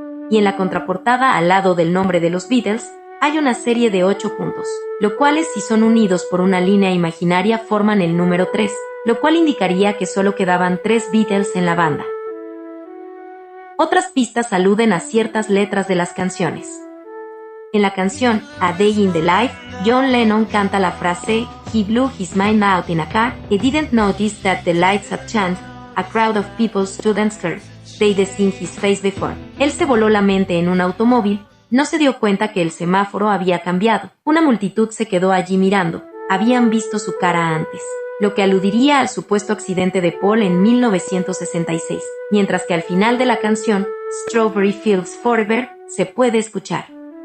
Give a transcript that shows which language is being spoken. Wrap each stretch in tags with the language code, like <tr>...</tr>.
<es>Y en la contraportada al lado del nombre de los Beatles, hay una serie de 8 puntos, lo cuales si son unidos por una línea imaginaria forman el número 3, lo cual indicaría que solo quedaban 3 Beatles en la banda. Otras pistas aluden a ciertas letras de las canciones. En la canción A Day in the Life, John Lennon canta la frase</es> <en>He blew his mind out in a car, he didn't notice that the lights had changed, a crowd of people stood and scared, they'd seen his face before.</en> <es>Él se voló la mente en un automóvil, no se dio cuenta que el semáforo había cambiado, una multitud se quedó allí mirando, habían visto su cara antes, lo que aludiría al supuesto accidente de Paul en 1966, mientras que al final de la canción, Strawberry Fields Forever, se puede escuchar</es>